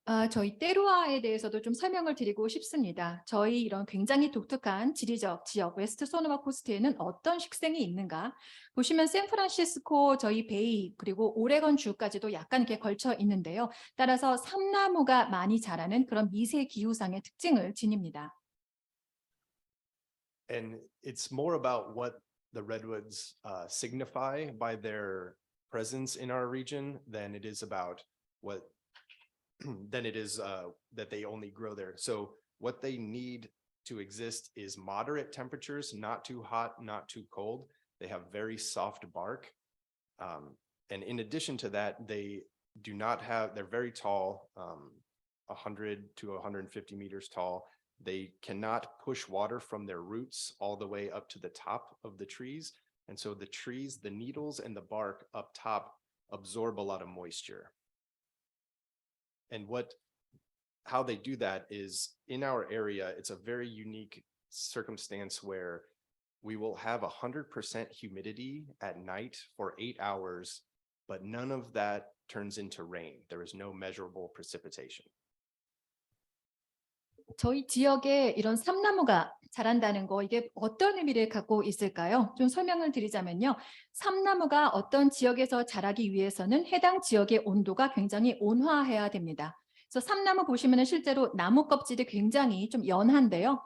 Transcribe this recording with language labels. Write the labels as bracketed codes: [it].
[ko] 저희 테루아에 대해서도 좀 설명을 드리고 싶습니다. 저희 이런 굉장히 독특한 지리적 지역 웨스트 소노마 코스트에는 어떤 식생이 있는가? 보시면 샌프란시스코 저희 베이 그리고 오레건 주까지도 약간 이렇게 걸쳐 있는데요. 따라서 삼나무가 많이 자라는 그런 미세 기후상의 특징을 지닙니다. [en] And it's more about what the redwoods signify by their presence in our region than it is about that they only grow there. So what they need to exist is moderate temperatures, not too hot, not too cold. They have very soft bark. And in addition to that, they're very tall, 100 to 150 meters tall. They cannot push water from their roots all the way up to the top of the trees. And so the trees, the needles and the bark up top absorb a lot of moisture. And how they do that is in our area, it's a very unique circumstance where we will have 100% humidity at night for 8 hours, but none of that turns into rain. There is no measurable precipitation. [ko] 저희 지역에 이런 삼나무가 자란다는 거 이게 어떤 의미를 갖고 있을까요? 좀 설명을 드리자면요. 삼나무가 어떤 지역에서 자라기 위해서는 해당 지역의 온도가 굉장히 온화해야 됩니다. 그래서 삼나무 보시면은 실제로 나무 껍질이 굉장히 좀 연한데요.